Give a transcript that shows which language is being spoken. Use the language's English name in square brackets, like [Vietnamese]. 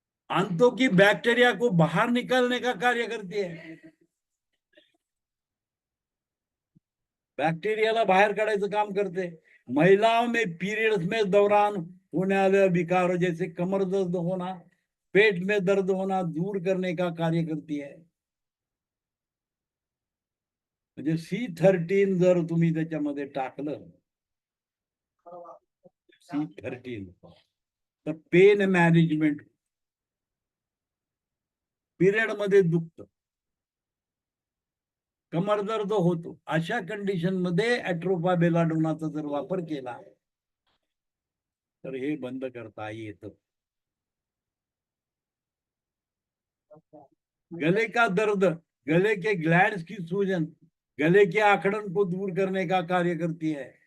[Hindi] आंतों की बैक्टीरिया को बाहर निकालने का कार्य करती है. [Marathi] बैक्टीरियाला बाहर काढायचं काम करते. [Hindi] महिलाओं में पीरियड्स में दौरान होने वाले विकार जैसे कमर दर्द होना, पेट में दर्द होना दूर करने का कार्य करती है. [Marathi] म्हणजे C13 जर तुम्ही त्याच्यामध्ये टाकलं, C13 तर पेन मॅनेजमेंट, पिरियड मध्ये दुखत, कमर दर्द होतो, अशा कंडिशन मध्ये ॲट्रोपा बेलाडोनाचा जर वापर केला तर हे बंद करता येतं. [Hindi] गले का दर्द, गले के ग्लैंड्स की सूजन, गले के आखड़न को दूर करने का कार्य करती है.